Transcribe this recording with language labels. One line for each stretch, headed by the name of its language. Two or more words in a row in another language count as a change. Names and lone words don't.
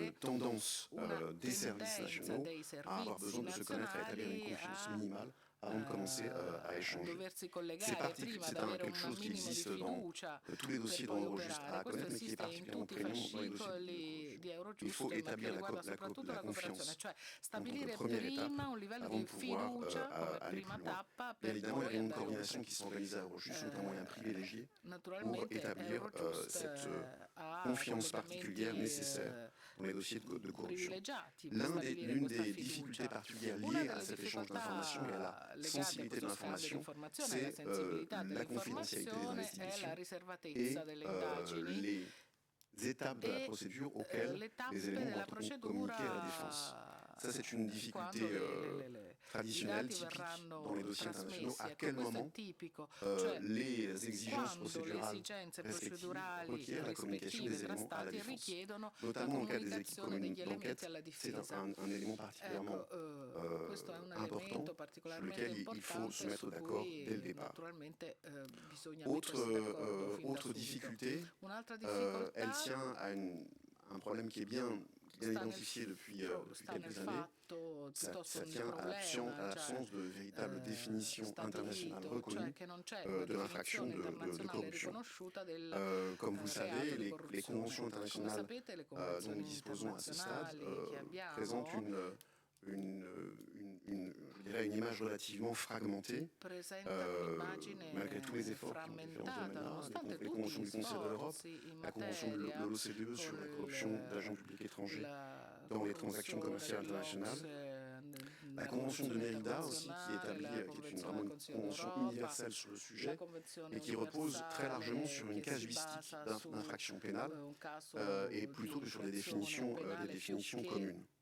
French: une tendance
Italian: una
French: des services
Italian: tendenza
French: nationaux
Italian: dei
French: à avoir
Italian: servizi
French: besoin de se connaître, à établir une
Italian: nazionali
French: confiance
Italian: a
French: minimale avant de commencer à échanger.
Italian: doversi collegare prima ad avere
French: quelque
Italian: un
French: chose qui
Italian: minimo di
French: existe dans
Italian: fiducia
French: tous les dossiers
Italian: per poi
French: d'Eurojust
Italian: operare.
French: à
Italian: Questo
French: connaître, mais qui est
Italian: esiste in
French: particulièrement
Italian: tutti i
French: prégnant dans les dossiers de
Italian: fascicoli di
French: Il
Italian: Eurojust,
French: faut
Italian: ma che
French: établir
Italian: riguarda soprattutto la cooperazione, cioè stabilire
French: première étape
Italian: prima un livello
French: avant
Italian: di
French: de pouvoir
Italian: fiducia come
French: aller
Italian: prima
French: plus loin.
Italian: tappa
French: Bien
Italian: per
French: évidemment, les
Italian: poi
French: réunions de
Italian: andare
French: coordination
Italian: oltre.
French: qui sont organisées à Eurojust sont un moyen privilégié pour
Italian: Naturalmente
French: établir
Italian: Eurojust
French: cette
Italian: ha
French: confiance particulière
Italian: collegamenti
French: nécessaire dans les dossiers de corruption.
Italian: privilegiati per stabilire
French: L'une
Italian: questa
French: des
Italian: fiducia.
French: difficultés particulières
Italian: Una
French: liées à
Italian: delle
French: cet échange d'informations et à la
Italian: difficoltà legate a
French: sensibilité de
Italian: questo scambio di
French: l'information,
Italian: informazione e alla
French: c'est
Italian: sensibilità
French: la confidentialité des
Italian: dell'informazione è la
French: investigations
Italian: riservatezza
French: et
Italian: delle indagini
French: les étapes de la procédure auxquelles
Italian: le tappe
French: les éléments
Italian: della
French: doivent
Italian: procedura
French: communiquer à la défense. Ça, c'est une difficulté
Italian: i
French: traditionnelle,
Italian: dati
French: typique
Italian: verranno
French: dans les dossiers internationaux.
Italian: trasmessi.
French: À
Italian: Ecco,
French: quel
Italian: questo è
French: moment
Italian: tipico, cioè
French: les exigences
Italian: quando le
French: procédurales
Italian: esigenze
French: respectives
Italian: procedurali
French: requièrent la communication
Italian: rispettive
French: des
Italian: tra
French: éléments à la
Italian: stati
French: défense.
Italian: richiedono la
French: Notamment dans le cas des équipes
Italian: comunicazione
French: communes
Italian: degli elementi
French: d'enquête,
Italian: alla
French: c'est
Italian: difesa.
French: un élément particulièrement
Italian: Ecco, questo è un
French: important
Italian: elemento
French: sur
Italian: particolarmente
French: lequel il faut
Italian: importante
French: se mettre
Italian: su
French: d'accord
Italian: cui
French: dès le départ.
Italian: naturalmente bisogna mettersi d'accordo fin da
French: Autre
Italian: subito.
French: difficulté,
Italian: Un'altra difficoltà
French: elle tient à un problème qui est bien identifié depuis
Italian: sta nel
French: quelques années.
Italian: fatto,
French: Ça
Italian: piuttosto un
French: tient à
Italian: problema, cioè
French: l'absence de véritable définition internationale
Italian: stabilito,
French: reconnue
Italian: cioè che non c'è una
French: de l'infraction
Italian: definizione
French: de
Italian: internazionale
French: corruption.
Italian: riconosciuta del
French: Comme vous le
Italian: reato
French: savez,
Italian: di
French: les
Italian: corruzione.
French: conventions
Italian: Come
French: internationales
Italian: sapete, le
French: dont
Italian: convenzioni
French: nous disposons à ce stade
Italian: internazionali che abbiamo
French: présentent je dirais une image relativement fragmentée,
Italian: presentano un'immagine
French: malgré tous les efforts qui ont été faits dans ce
Italian: frammentata,
French: domaine-là,
Italian: nonostante
French: les
Italian: tutti
French: conventions
Italian: gli
French: du Conseil de l'Europe,
Italian: sforzi in
French: la convention de
Italian: materia
French: l'OCDE sur la corruption d'agents publics étrangers dans les transactions commerciales internationales, la convention de Mérida aussi qui est établie, qui est vraiment une convention universelle sur le sujet et qui repose très largement sur une casuistique d'infraction pénale et plutôt que sur des définitions communes.